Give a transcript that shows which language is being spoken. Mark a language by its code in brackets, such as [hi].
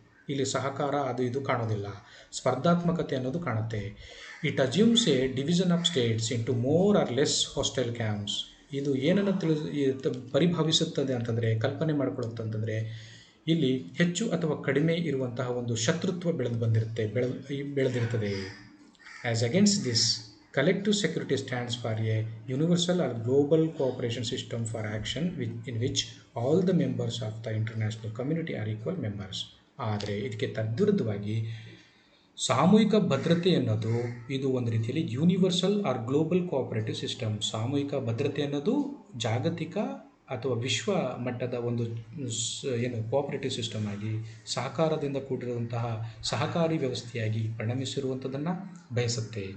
[kn] ಇಲ್ಲಿ ಸಹಕಾರ ಅದು ಇದು ಕಾಣೋದಿಲ್ಲ, ಸ್ಪರ್ಧಾತ್ಮಕತೆ ಅನ್ನೋದು ಕಾಣುತ್ತೆ. [en] It assumes a division of states into more or less hostile camps. [kn] ಇದು ಏನನ್ನು ಪರಿಭಾವಿಸುತ್ತದೆ ಅಂತಂದರೆ, ಕಲ್ಪನೆ ಮಾಡಿಕೊಳ್ಳುತ್ತಂತಂದರೆ, ಇಲ್ಲಿ ಹೆಚ್ಚು ಅಥವಾ ಕಡಿಮೆ ಇರುವಂತಹ ಒಂದು ಶತ್ರುತ್ವ ಬೆಳೆದಿರುತ್ತದೆ. [en] As against this, collective security stands for a universal or global cooperation system for action in which all the members of the international community are equal members. [kn] ಆದರೆ ಇದಕ್ಕೆ ತದ್ವಿರುದ್ಧವಾಗಿ ಸಾಮೂಹಿಕ ಭದ್ರತೆ ಅನ್ನೋದು ಇದು ಒಂದು ರೀತಿಯಲ್ಲಿ [en] Universal or global cooperative system. [kn] ಸಾಮೂಹಿಕ ಭದ್ರತೆ ಅನ್ನೋದು ಜಾಗತಿಕ ಅಥವಾ ವಿಶ್ವ ಮಟ್ಟದ ಒಂದು ಕೋಆಪರೇಟಿವ್ ಸಿಸ್ಟಮ್ ಆಗಿ ಸಹಕಾರದಿಂದ ಕೂಡಿರುವಂತಹ ಸಹಕಾರಿ ವ್ಯವಸ್ಥೆಯಾಗಿ ಪರಿಣಮಿಸಿರುವಂಥದ್ದನ್ನು ಬಯಸುತ್ತೆ.